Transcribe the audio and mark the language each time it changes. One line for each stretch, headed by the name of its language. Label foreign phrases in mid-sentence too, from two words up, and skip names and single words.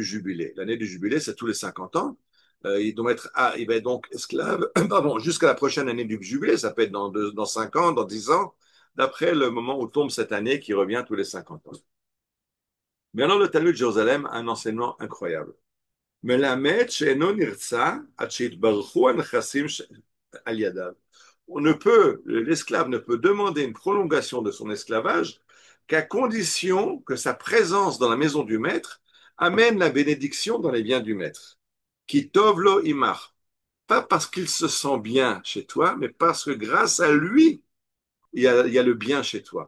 French: L'année du jubilé, c'est tous les 50 ans. Il va être donc esclave, pardon, jusqu'à la prochaine année du jubilé, ça peut être dans 5 ans, dans 10 ans, d'après le moment où tombe cette année qui revient tous les 50 ans. Mais alors le Talmud de Jérusalem a un enseignement incroyable.
Hebrew: מלמד שאינו נרצע עד שיתברכו הנכסים על ידיו.
French: L'esclave ne peut demander une prolongation de son esclavage qu'à condition que sa présence dans la maison du maître amène la bénédiction dans les biens du maître.
Hebrew: כי טוב לו עמך.
French: Pas parce qu'il se sent bien chez toi, mais parce que grâce à lui, il y a le bien chez toi.